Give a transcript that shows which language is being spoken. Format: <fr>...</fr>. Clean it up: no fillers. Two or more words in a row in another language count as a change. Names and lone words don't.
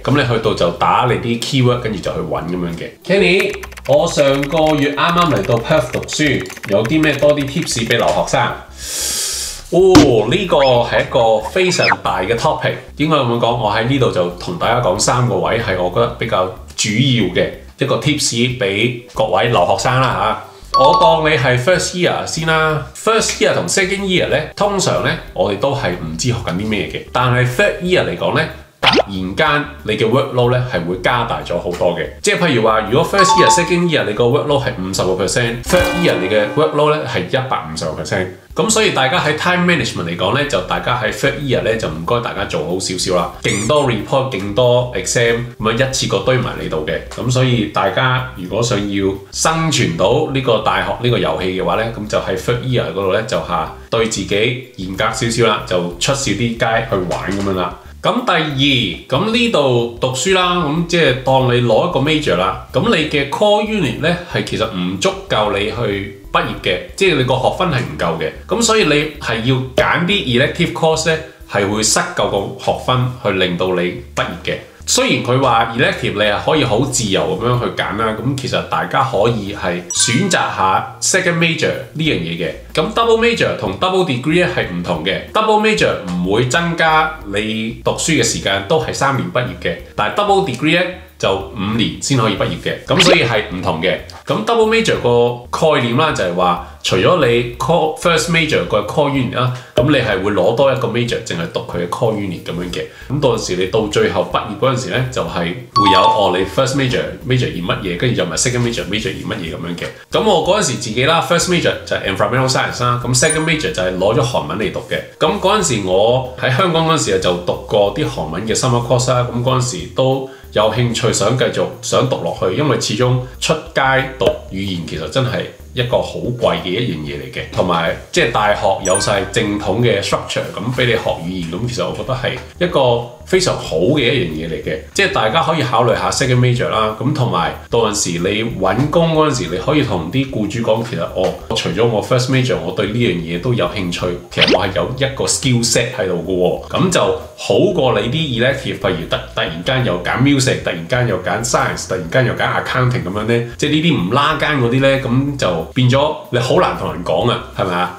<yue>咁你去到就打你啲 keyword，跟住就去揾咁樣嘅。Kenny， 我上個月啱啱嚟到 Perth 讀書，有啲咩多啲 tips 俾留學生？呢個係一個非常大嘅 topic。點解咁樣講？我喺呢度就同大家講3個位係我覺得比較主要嘅一個 tips 俾各位留學生啦嚇。我當你係</yue> <en>first year</en> <yue>先啦 ，</yue> <en>first year</en> <yue>同</yue> <en>second year</en> <yue>咧，通常咧我哋都係唔知學緊啲咩嘅。但係</yue> <en>third year</en> <yue>嚟講咧，突然間你嘅 workload 咧係會加大咗好多嘅。即係譬如話，如果</yue> <en>first year、 second year</en> <yue>你個 workload 係 50%，</yue> <en>third year</en> <yue>你嘅 workload 咧係150%。咁所以大家喺</yue> <en>time management</en> <yue>嚟講咧，就大家喺</yue> <en>third year</en> <yue>咧就唔該大家做好少少啦，勁多 report、勁多 exam 咁樣一次過堆埋你度嘅。咁所以大家如果想要生存到呢個大學呢個遊戲嘅話咧，咁就喺</yue> <en>third year</en> <yue>嗰度咧就對自己嚴格少少啦，就出少啲街去玩咁樣啦。咁第二，咁呢度讀書啦，咁即係當你攞一個 major 啦，咁你嘅</yue> <en>core unit</en> <yue>咧係其實唔足夠你去畢業嘅，即係你個學分係唔夠嘅，咁所以你係要揀啲</yue> <en>elective course</en> <yue>咧係會塞夠個學分去令到你畢業嘅。雖然佢話 elective 你係可以好自由咁樣去揀啦，咁其實大家可以係選擇下</yue> <en>second major</en> <yue>呢樣嘢嘅。咁</yue> <en>double major</en> <yue>同</yue> <en>double degree</en> <yue>咧係唔同嘅。</yue> <en>double major</en> <yue>唔會增加你讀書嘅時間，都係3年畢業嘅。但係</yue> <en>double degree</en> <yue>咧就5年先可以畢業嘅。咁所以係唔同嘅。咁</yue> <en>double major</en> <yue>個概念啦，就係話除咗你</yue> <en>first major</en> <yue>個</yue> <en>core unit</en> <yue>啦，咁你係會攞多一個 major，淨係讀佢嘅</yue> <en>core unit</en> <yue>咁樣嘅。咁到陣時你到最後畢業嗰陣時咧，就係會有你</yue> <en>first major</en> <yue>而乜嘢，跟住又咪</yue> <en>second major</en> <yue>而乜嘢咁樣嘅。咁我嗰陣時自己啦 ，</yue> <en>first major</en> <yue>就係</yue> <en>environmental science</en> <yue>啦，咁</yue> <en>second major</en> <yue>就係攞咗韓文嚟讀嘅。咁嗰陣時我喺香港嗰陣時就讀過啲韓文嘅</yue> <en>summer course</en> <yue>啦，咁嗰陣時都有興趣想繼續想讀落去，因為始終出街讀語言其實真係一個好貴嘅一樣嘢嚟嘅，同埋即係大學有晒正統嘅 structure 咁俾你學語言，咁其實我覺得係一個非常好嘅一樣嘢嚟嘅，即係大家可以考慮下</yue> <en>second major</en> <yue>啦，咁同埋到陣時你揾工嗰陣時，你可以同啲僱主講，其實除咗我</yue> <en>first major，</en> <yue>我對呢樣嘢都有興趣，其實我係有一個</yue> <en>skill set</en> <yue>喺度嘅喎，咁就好過你啲 elective，譬如突然間又揀 music， 突然間又揀 science， 突然間又揀 accounting 咁樣咧，即係呢啲唔拉更嗰啲咧，咁就變咗你好難同人講啊，係咪啊？</yue>